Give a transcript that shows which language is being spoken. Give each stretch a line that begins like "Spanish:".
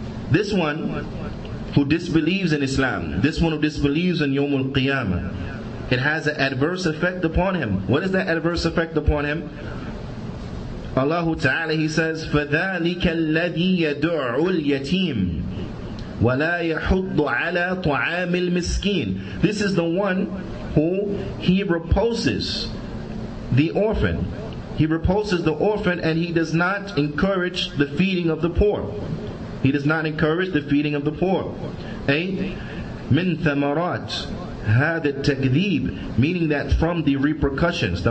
English: This one who disbelieves in Islam, this one who disbelieves in Yawm al-Qiyamah, it has an adverse effect upon him. What is that adverse effect upon him? Allah Ta'ala, He says,
Arabic: فَذَلِكَ الَّذِي يَدُعُ الْيَتِيمِ وَلَا يَحُضُّ عَلَى طَعَامِ الْمِسْكِينِ.
English: This is the one who He repulses the orphan. He repulses the orphan, and He does not encourage the feeding of the poor. He does not encourage the feeding of the poor.
Arabic: مِن ثَمَرَاتِ هذا التكذيب,
English: meaning that from the repercussions.